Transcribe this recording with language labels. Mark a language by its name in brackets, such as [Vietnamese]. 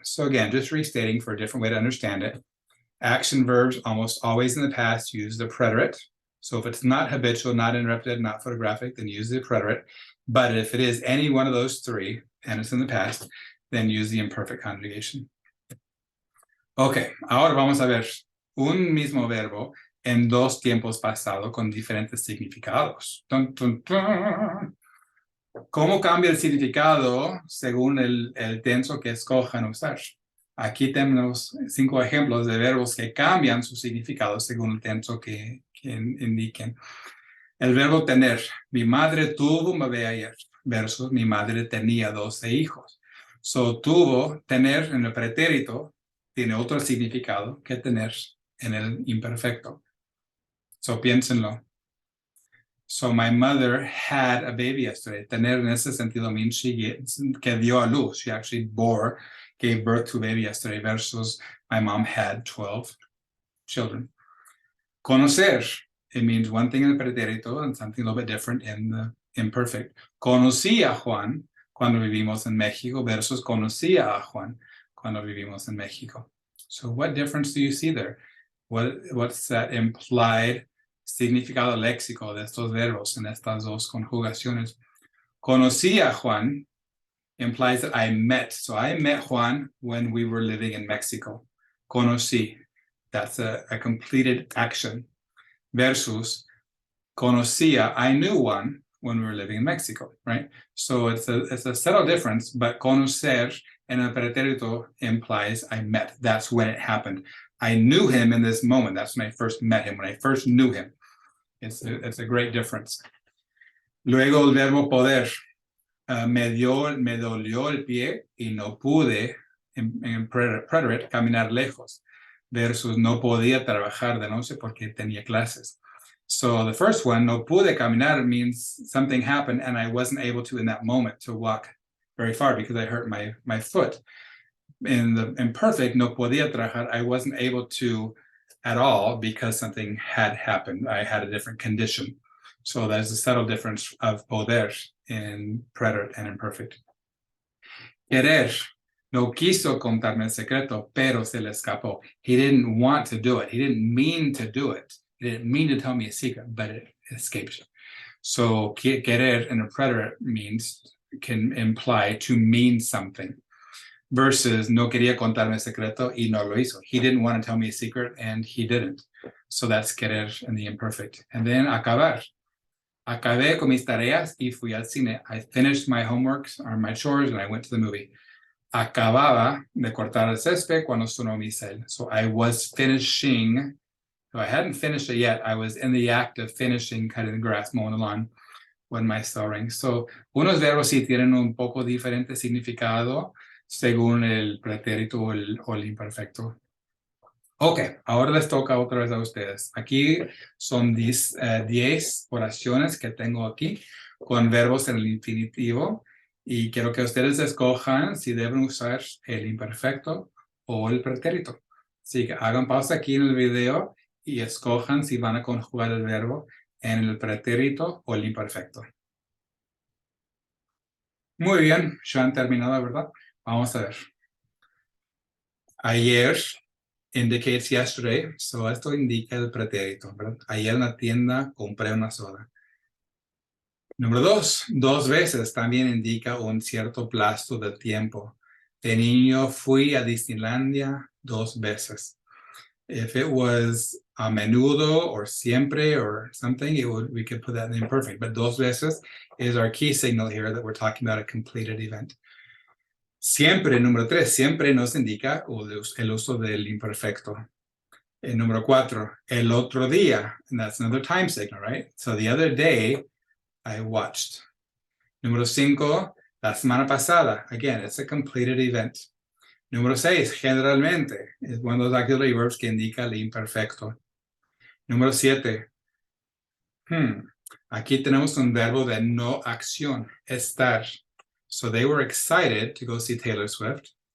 [English] So again, just restating for a different way to understand it. Action verbs almost always in the past use the preterite. So if it's not habitual, not interrupted, not photographic, then use the preterite. But if it is any one of those 3, and it's in the past, then use the imperfect conjugation. [Spanish] Ok, ahora vamos a ver un mismo verbo en 2 tiempos pasados con diferentes significados. Dun, dun, dun. ¿Cómo cambia el significado según el tenso que escojan usar? Aquí tenemos 5 ejemplos de verbos que cambian su significado según el tenso que indiquen. El verbo tener. Mi madre tuvo un bebé ayer versus mi madre tenía 12 hijos. So, tuvo, tener en el pretérito tiene otro significado que tener en el imperfecto. So, piénsenlo. [English] So, my mother had a baby yesterday. [Spanish] Tener en ese sentido [English] means [Spanish] que dio a luz. [English] She actually gave birth to a baby yesterday versus my mom had 12 children. Conocer, it means one thing in the pretérito and something a little bit different in the imperfect. [Spanish] Conocí a Juan cuando vivimos en México versus conocía a Juan cuando vivimos en México. [English] So what difference do you see there? What's that implied [Spanish] significado léxico de estos verbos en estas 2 conjugaciones? Conocí a Juan [English] implies that I met. So I met Juan when we were living in Mexico. Conocí. That's a completed action. Versus conocía, I knew Juan when we were living in Mexico, right? So it's a subtle difference, but [Spanish] conocer en el pretérito [English] implies I met. That's when it happened. I knew him in this moment. That's when I first met him, when I first knew him. It's a great difference. [Spanish] Luego el verbo poder. Me dolió el pie y no pude, en preterite, caminar lejos. Versus no podía trabajar de noche porque tenía clases. [English] So the first one, [Spanish] no pude caminar, [English] means something happened and I wasn't able to, in that moment, to walk very far because I hurt my foot. In the imperfect, [Spanish] no podía trabajar, [English] I wasn't able to at all because something had happened. I had a different condition. So there's a subtle difference of poder in preterite and imperfect. [Spanish] Querer. No quiso contarme el secreto, pero se le escapó. [English] He didn't want to do it. He didn't mean to do it. He didn't mean to tell me a secret, but it escaped him. So querer in a preterite can imply to mean something. [Spanish] Versus no quería contarme el secreto y no lo hizo. [English] He didn't want to tell me a secret and he didn't. So that's querer in the imperfect. And then acabar. [Spanish] Acabé con mis tareas y fui al cine. [English] I finished my homeworks or my chores and I went to the movie. [Spanish] Acababa de cortar el césped cuando sonó mi cel. [English] So I was finishing. So I hadn't finished it yet. I was in the act of finishing cutting the grass, mowing the lawn when my sewing. [Spanish] So, unos verbos sí tienen un poco diferente significado según el pretérito o el imperfecto. Ok, ahora les toca otra vez a ustedes. Aquí son 10 oraciones que tengo aquí con verbos en el infinitivo y quiero que ustedes escojan si deben usar el imperfecto o el pretérito. Así que hagan pausa aquí en el video y escojan si van a conjugar el verbo en el pretérito o el imperfecto. Muy bien, ya han terminado, ¿verdad? Vamos a ver. Ayer [English] indicates yesterday, [Spanish] so esto indica el pretérito, ¿verdad? Ayer en la tienda compré una soda. Número 2 veces también indica un cierto plazo de tiempo. De niño fui a Disneylandia 2 veces. [English] If it was [Spanish] a menudo [English] or siempre or something, we could put that in imperfect. But [Spanish] 2 veces [English] is our key signal here that we're talking about a completed event. [Spanish] Siempre, número 3, siempre nos indica el uso del imperfecto. Número 4, el otro día, [English] and that's another time signal, right? So the other day, I watched. [Spanish] Número 5, la semana pasada. [English] Again, it's a completed event. [Spanish] Número 6, generalmente, es [English] one of those auxiliary verbs [Spanish] que indica el imperfecto. Número 7, aquí tenemos un verbo de no acción, estar. [English] So they were excited to go see Taylor Swift.